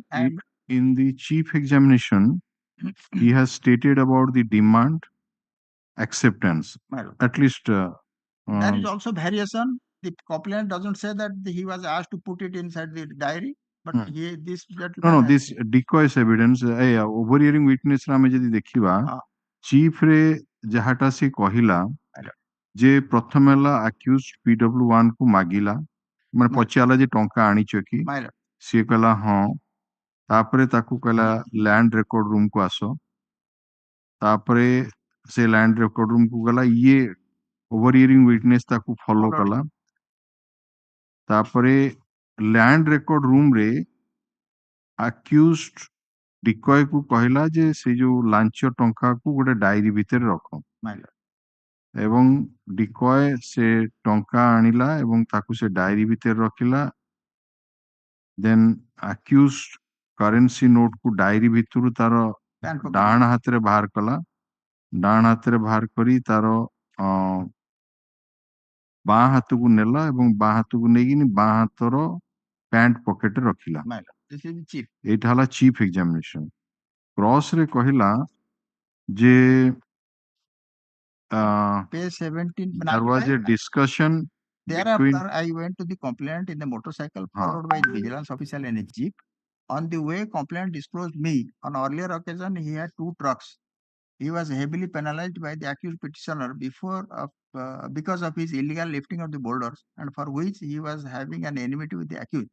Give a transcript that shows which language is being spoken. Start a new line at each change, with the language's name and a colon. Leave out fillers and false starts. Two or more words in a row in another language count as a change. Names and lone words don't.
English: in the chief examination, he has stated about the demand acceptance. At least there is also variation. The complaint doesn't say that he was asked to put it inside the diary, but this no, this decoys evidence. Overhearing witness
Odia: ରେ ଆମେ ଯଦି ଦେଖିବା chief ରେ ଯାହାଟା ସେ କହିଲା ଯେ ପ୍ରଥମ ହେଲା accused PW1 କୁ ମାଗିଲା ମାନେ ପଚାରିଲା ଯେ ଟଙ୍କା ଆଣିଛ କି ସେ କହିଲା ହଁ ତାପରେ ତାକୁ କହିଲା
English: land record room
Odia: କୁ ଆସ ତାପରେ ସେ
English: land record room
Odia: କୁ ଗଲା ଏ
English: overhearing witness
Odia: ତାକୁ ଫଲୋ କଲା ତାପରେ
English: land record
Odia: ରୁମ ରେ
English: accused decoy
Odia: କୁ କହିଲା ଯେ ସେ ଯୋ ଲାଞ୍ଚ ଟଙ୍କା କୁ ଗୋଟେ ଡାଏରି ଭିତରେ ରଖ ଏବଂ ଡିକୟ ସେ ଟଙ୍କା ଆଣିଲା ଏବଂ ତାକୁ ସେ ଡାଏରି ଭିତରେ ରଖିଲା
English: then accused currency note
Odia: କୁ ଡାଏରି ଭିତରେ ତା'ର ଡାହାଣ ହାତ ରେ ବାହାର କଲା ଡାହାଣ ହାତ ରେ ବାହାର କରି ତା'ର ବାଁ ହାତ କୁ ନେଲା ଏବଂ ବାଁ ହାତ କୁ ନେଇକି ବାଁ ହାତର
English: pant pocket
Odia: ରଖିଲା ଏଟା ହେଲା
English: chief examination cross
Odia: ରେ କହିଲା ଯେ
English: page 17 there was a discussion thereafter between I went to the complainant in the motorcycle followed by the vigilance officer in a jeep. On the way, complainant disclosed me. On earlier occasion, he had 2 trucks. He was heavily penalized by the accused petitioner because of his illegal lifting of the boulders, and for which he was having an enmity with the accused.